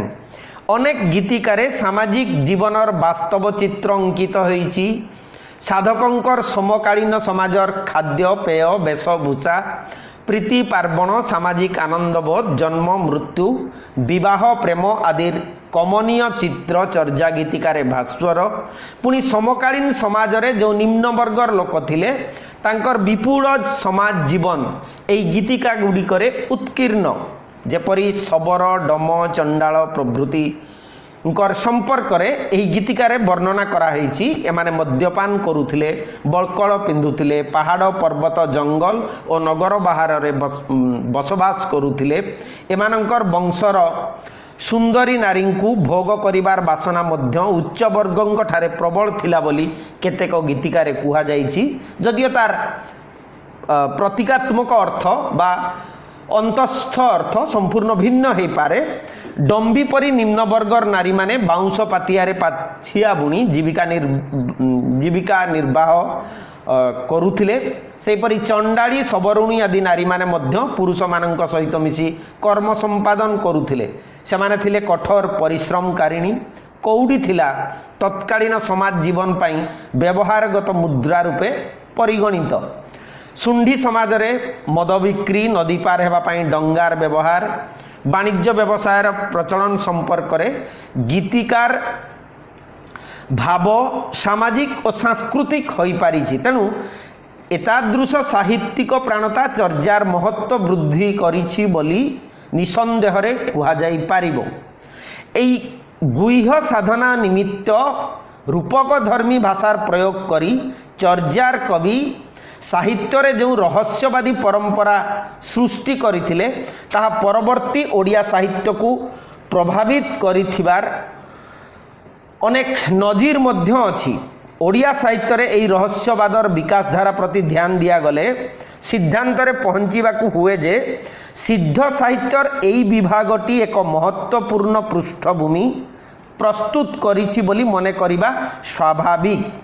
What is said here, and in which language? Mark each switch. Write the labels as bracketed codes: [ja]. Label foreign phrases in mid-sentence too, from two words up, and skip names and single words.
[or] ଅନେକ ଗୀତିକାରେ ସାମାଜିକ ଜୀବନର ବାସ୍ତବ ଚିତ୍ର ଅଙ୍କିତ ହୋଇଛି। ସାଧକଙ୍କର ସମକାଳୀନ ସମାଜର ଖାଦ୍ୟ ପେୟ ବେଶଭୂଷା ପ୍ରୀତି ପାର୍ବଣ ସାମାଜିକ ଆନନ୍ଦବୋଧ ଜନ୍ମ ମୃତ୍ୟୁ ବିବାହ ପ୍ରେମ ଆଦି କମନୀୟ ଚିତ୍ର ଚର୍ଯ୍ୟା ଗୀତିକାରେ ଭାସ୍ୱର। ପୁଣି ସମକାଳୀନ ସମାଜ ରେ ଯୋ ନିମ୍ନ ବର୍ଗର ଲୋକ ଥିଲେ ତାଙ୍କର ବିପୁଳ ସମାଜ ଜୀବନ ଏଇ ଗୀତିକା ଗୁଡ଼ିକରେ ଉତ୍କୀର୍ଣ୍ଣ। ଯେପରି ଶବର ଡମ ଚଣ୍ଡାଳ ପ୍ରଭୃତି ସମ୍ପର୍କ ରେ ଏହି ଗୀତିକାରେ ବର୍ଣ୍ଣନା କରା ହେଉଛି। ଏମାନେ ମଦ୍ୟପାନ କରୁଥିଲେ, ବଳକଳ ପିନ୍ଧୁଥିଲେ, ପାହାଡ଼ ପର୍ବତ ଜଙ୍ଗଲ ଔର ନଗର ବାହାର ରେ ବସବାସ କରୁଥିଲେ। ଏମାନଙ୍କର ବଂଶର ସୁନ୍ଦରୀ ନାରୀ କୁ ଭୋଗ କରିବାର ବାସନା ମଧ୍ୟ ଉଚ୍ଚ ବର୍ଗଙ୍କ ଠାରେ ପ୍ରବଳ ଥିଲା ବୋଲି କେତେକ ଗୀତିକାରେ କୁହା ଯାଇଛି। ଯଦିଓ ତାର ପ୍ରତୀକାତ୍ମକ ଅର୍ଥ ବା ଅନ୍ତସ୍ଥ ଅର୍ଥ ସମ୍ପୂର୍ଣ୍ଣ ଭିନ୍ନ ହୋ ପାରେ। ଡମ୍ବୀ ପରି ନିମ୍ନ ବର୍ଗର ନାରୀ ମାନେ ବାଉଁଶ ପାତିଆରେ ପାଛିଆ ବୁଣି ଜୀବିକା ନିର୍ବାହ କରୁଥିଲେ। ସେପରି ଚଣ୍ଡାଳୀ ଶବରୁଣୀ ଆଦି ନାରୀ ମାନେ ମଧ୍ୟ ପୁରୁଷ ମାନଙ୍କ ସହିତ ମିଶି କର୍ମ ସମ୍ପାଦନ କରୁଥିଲେ। ସେମାନେ ଥିଲେ କଠୋର ପରିଶ୍ରମକାରିଣୀ। କଉଡ଼ି ଥିଲା ତତ୍କାଳୀନ ସମାଜ ଜୀବନ ପାଇଁ ବ୍ୟବହାରଗତ ମୁଦ୍ରା ରୂପେ ପରିଗଣିତ। ସୁଣ୍ଢୀ ସମାଜ ରେ ମଦ ବିକ୍ରି, ନଦୀ ପାର ହେବା ପାଇଁ ଡଙ୍ଗାର ବ୍ୟବହାର, ବାଣିଜ୍ୟ ବ୍ୟବସାୟର ପ୍ରଚଳନ ସମ୍ପର୍କ ରେ ଗୀତିକାର ଭାବ ସାମାଜିକ ଔର ସାଂସ୍କୃତିକ ହୋଇ ପାରିଛି। ତେଣୁ ଏତାଦୃଶ ସାହିତ୍ୟିକ ପ୍ରାଣତା ଚର୍ଯ୍ୟାର ମହତ୍ତ୍ୱ ବୃଦ୍ଧି କରିଛି ବୋଲି ନିଃସନ୍ଦେହ ରେ କୁହା ଯାଇ ପାରିବ। ଏଇ ଗୁହ୍ୟ ସାଧନା ନିମିତ୍ତ ରୂପକ ଧର୍ମୀ ଭାଷାର ପ୍ରୟୋଗ କରି ଚର୍ଯ୍ୟାର କବି ସାହିତ୍ୟ ରେ ଯୋ ରହସ୍ୟବାଦୀ ପରମ୍ପରା ସୃଷ୍ଟି କରିଥିଲେ ତାହା ପରବର୍ତ୍ତୀ ଓଡ଼ିଆ ସାହିତ୍ୟ କୁ ପ୍ରଭାବିତ କରିଥିବାର ଅନେକ ନଜିର ମଧ୍ୟ ଅଛି। ଓଡ଼ିଆ ସାହିତ୍ୟ ରେ ଏଇ ରହସ୍ୟବାଦର ବିକାଶ ଧାରା ପ୍ରତି ଧ୍ୟାନ ଦିଆ ଗଲେ ସିଦ୍ଧାନ୍ତ ରେ ପହଞ୍ଚିବାକୁ ହୁଏ ଯେ ସିଦ୍ଧ ସାହିତ୍ୟର ଏଇ ବିଭାଗଟି ଏକ ମହତ୍ତ୍ୱପୂର୍ଣ୍ଣ ପୃଷ୍ଠଭୂମି ପ୍ରସ୍ତୁତ କରିଛି ବୋଲି ମନେ କରିବା ସ୍ୱାଭାବିକ।